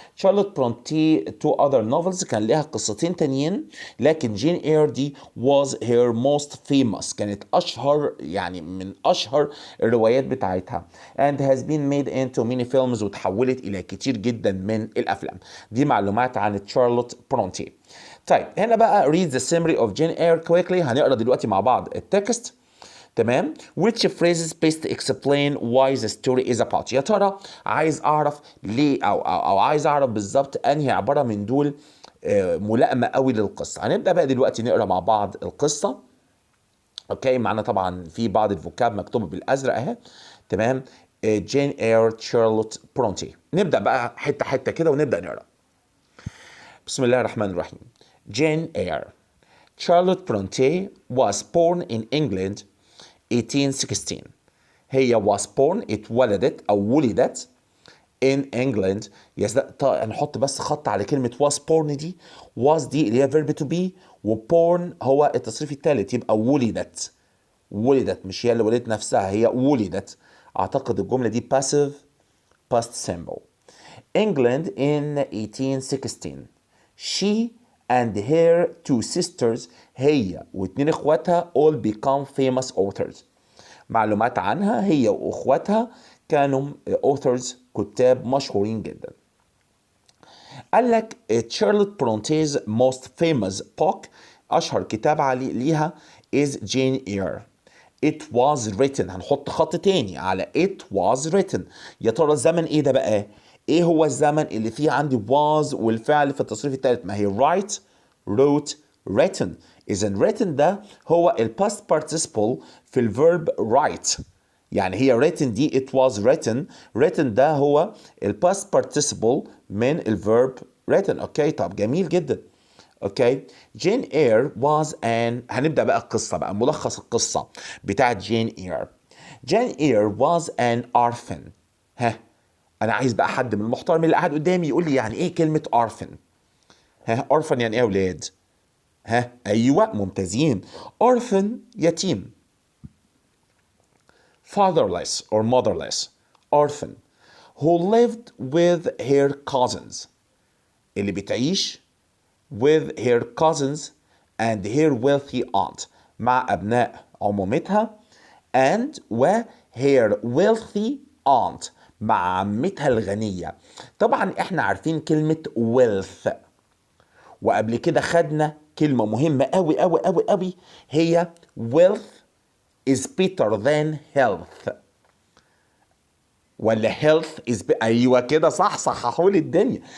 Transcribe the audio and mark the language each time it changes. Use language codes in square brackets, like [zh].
[ar] شارلوت برونتي [en] two other novels, [ar] كان لها قصتين تانيين، لكن جين اير دي [en] was her most famous، [ar] كانت اشهر يعني من اشهر الروايات بتاعتها [en] and has been made into many films، [ar] وتحولت الى كتير جدا من الافلام. دي معلومات عن شارلوت برونتي. طيب هنا بقى [en] read the summary of Jane Eyre quickly، [ar] هنقرا دلوقتي مع بعض التكست. تمام. [en] which phrases best explain why the story is about. [ar] يا ترى عايز اعرف ليه او عايز اعرف بالظبط انهي عباره من دول ملائمه قوي للقصه. هنبدا بقى دلوقتي نقرا مع بعض القصه. اوكي، معانا طبعا في بعض الفوكاب مكتوبه بالازرق اهي. تمام. جين اير شارلوت برونتي. نبدا بقى حته حته كده ونبدا نقرا. بسم الله الرحمن الرحيم. [en] Jane Eyre. Charlotte Bronte was born in England 1816. [ar] هي [en] was born [ar] اتولدت أو ولدت [en] in England. [ar] هنحط بس خط على كلمة was born دي. was دي اللي هي [en] verb to be، [ar] و born هو التصريف الثالث، يبقى ولدت. ولدت، مش هي اللي ولدت نفسها، هي ولدت. أعتقد الجملة دي [en] passive past simple. England in 1816. She and her two sisters، [ar] هي واتنين اخواتها [en] all become famous authors. [ar] معلومات عنها، هي واخواتها كانوا [en] authors، [ar] كتاب مشهورين جدا. قال لك [en] Charlotte Bronte's most famous book، [ar] اشهر كتاب ليها [en] is Jane Eyre. It was written، [ar] هنحط خط تاني على [en] it was written. [ar] يا ترى الزمن ايه ده بقى؟ ايه هو الزمن اللي فيه عندي was والفعل في التصريف الثالث؟ ما هي [en] write wrote written. [ar] اذا written ده هو ال [en] past participle [ar] في الverb write. يعني هي written دي [en] it was written. [ar] written ده هو ال [en] past participle [ar] من الverb written. اوكي، طب جميل جدا. اوكي. جين اير [en] was an، [ar] هنبدا بقى القصه بقى، ملخص القصه بتاعت جين اير. جين اير [en] was an orphan. [ar] ها، انا عايز بقى حد من المحترم اللي قاعد قدامي يقول لي يعني ايه كلمه orphan. ها، orphan يعني ايه يا اولاد؟ ها، ايوه ممتازين. orphan يتيم. [en] fatherless or motherless. orphan who lived with her cousins، [ar] اللي بتعيش [en] with her cousins and her wealthy aunt، [ar] مع أبناء عمومتها [en] and و her wealthy aunt، [ar] مع عمتها الغنية. طبعا احنا عارفين كلمة wealth، وقبل كده خدنا كلمة مهمة قوي قوي قوي قوي، هي [en] wealth is better than health. [ar] ولا [en] health is [ar] ايوه كده صح، صححوا لي الدنيا.